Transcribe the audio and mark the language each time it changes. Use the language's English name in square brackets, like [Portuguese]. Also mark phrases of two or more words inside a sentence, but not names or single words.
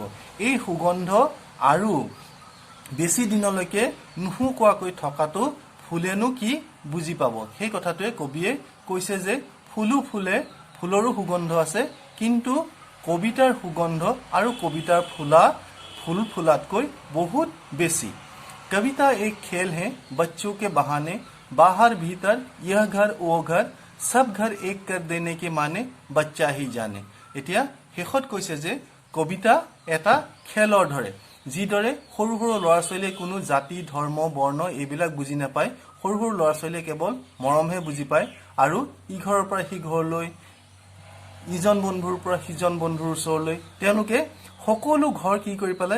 [Assamese] এই সুগন্ধ আৰু বেছি দিনলৈকে নুশুকোৱাকৈ থকাটো ফুলেনো কি বুজি পাব। সেই কথাটোৱে কবিয়ে কৈছে যে ফুলো ফুলে, ফুলৰো সুগন্ধ আছে, কিন্তু কবিতাৰ সুগন্ধ আৰু কবিতাৰ ফুল ফুলাতকৈ বহুত বেছি। [Hindi] कविता एक खेल है बच्चों के बहाने, बाहर भीतर यह घर वो घर, सब घर एक कर देने के माने बच्चा ही जाने। [Assamese] এতিয়া শেষত কৈছে যে কবিতা এটা খেলৰ দৰে, যিদৰে সৰু সৰু ল'ৰা ছোৱালীয়ে কোনো জাতি, ধৰ্ম, বৰ্ণ এইবিলাক বুজি নাপায়। সৰু সৰু ল'ৰা ছোৱালীয়ে কেৱল মৰমহে বুজি পায়। আৰু ইঘৰৰ পৰা সি ঘৰলৈ, ইজন বন্ধুৰ পৰা সিজন বন্ধুৰ ওচৰলৈ, তেওঁলোকে সকলো ঘৰ কি কৰি পেলাই?